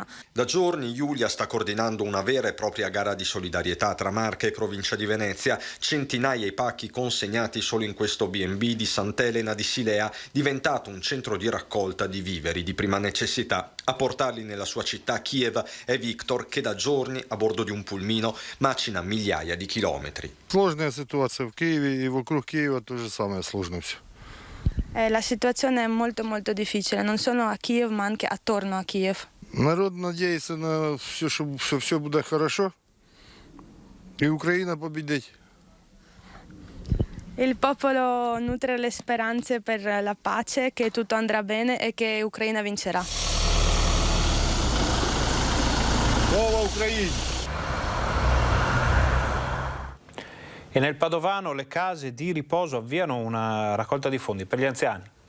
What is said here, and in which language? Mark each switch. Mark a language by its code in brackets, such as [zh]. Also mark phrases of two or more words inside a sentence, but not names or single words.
[it] Da giorni Giulia sta coordinando una vera e propria gara di solidarietà tra Marche e provincia di Venezia. Centinaia i pacchi consegnati solo in questo B&B di Sant'Elena di Silea, diventato un centro di raccolta di viveri di prima necessità. A portarli nella sua città Kiev è Victor, che da giorni a bordo di un pulmino macina migliaia di chilometri. [ru] Сложная ситуация в Киеве и вокруг Киева то же самое сложно все. [it] La situazione è molto molto difficile, non solo a Kiev ma anche attorno a Kiev. [ru] Народ надеется на все, что все будет хорошо, и Украина победит. [it] Il popolo nutre le speranze per la pace, che tutto andrà bene e che Ucraina vincerà. [uk] Слава Україні! [it] E nel Padovano le case di riposo avviano una raccolta di fondi per gli anziani.